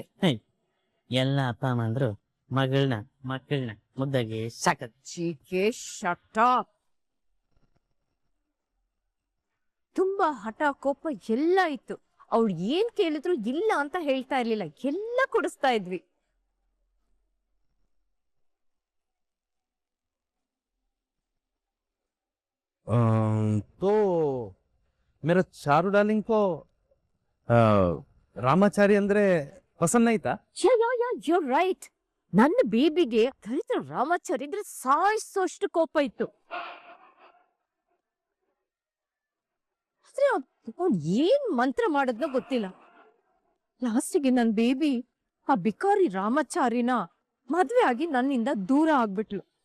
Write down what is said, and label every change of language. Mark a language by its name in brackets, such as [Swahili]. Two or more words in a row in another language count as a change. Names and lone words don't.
[Kannada] ಎಲ್ಲ ಅಪ್ಪ ಅಮ್ಮ ಅಂದ್ರು ಮಕ್ಕಳನ್ನ ಮುದ್ದಾಗಿ ಸಾಕದ್. ತುಂಬಾ ಹಠ ಕೋಪ ಎಲ್ಲ ಇತ್ತು. ಅವ್ಳು ಏನ್ ಕೇಳಿದ್ರು ಇಲ್ಲ ಅಂತ ಹೇಳ್ತಾ ಇರ್ಲಿಲ್ಲ, ಎಲ್ಲ ಕೊಡಿಸ್ತಾ ಇದ್ವಿ. [Hindi] तो मेरा चारू डार्लिंग को [Kannada] ರಾಮಾಚಾರಿ ಅಂದ್ರೆ ಪಸಂದ್ ಆಯ್ತಾ? [English] You're right. [Kannada] ನನ್ನ ಬೇಬಿಗೆ ದರಿದ್ರ ರಾಮಾಚಾರಿ ಇದ್ರೆ ಸಾಯಿಸೋಷ್ಟು ಕೋಪ ಇತ್ತು. ಆದ್ರೆ ಅವ್ನು ಏನ್ ಮಂತ್ರ ಮಾಡದ್ನೋ ಗೊತ್ತಿಲ್ಲ. ಲಾಸ್ಟಿಗೆ ನನ್ ಬೇಬಿ ಆ ಬಿಕಾರಿ ರಾಮಾಚಾರಿನ ಮದ್ವೆ ಆಗಿ ನನ್ನಿಂದ ದೂರ ಆಗ್ಬಿಟ್ಲು.